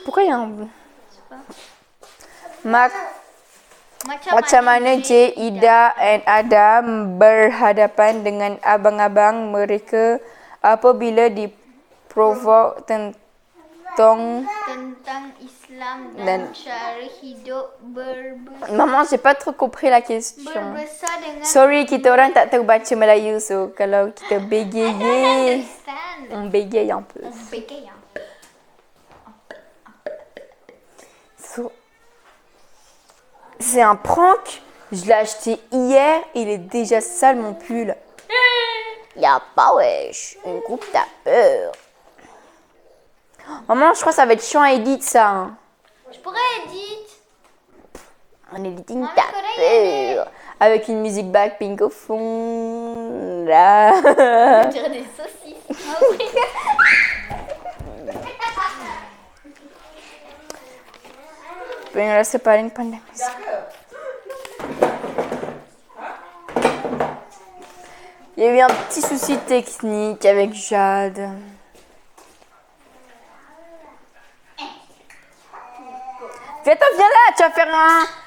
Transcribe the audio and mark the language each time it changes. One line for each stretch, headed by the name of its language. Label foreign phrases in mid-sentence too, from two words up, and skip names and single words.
Malay: bukan yang Macam mana J, Ida and Adam berhadapan dengan abang-abang mereka apabila provoke tentang Islam Dan- dan cara hidup
French: Maman, j'ai pas trop compris la question.
Malay: berbesar dengan Sorry, kita orang tak tahu baca Melayu, so kalau kita bégayer,
English: understand.
French: on bégaye un peu.
Malay: Bagaimana?
French: So, c'est un prank. Je l'ai acheté hier, il est déjà sale mon pull. Y'a pas wesh, une coupe t'as peur. Maman, je crois que ça va être chiant à edit ça. Hein. Je pourrais éditer. En editing, Maman, t'as connais, peur. Avec une musique Blackpink au fond. Là. On dirait des saucisses. Ah oui.
Indonesian: Pengen rasa paling pandai.
French: Il y a eu un petit souci technique avec Jade. Viens là, tu vas faire un...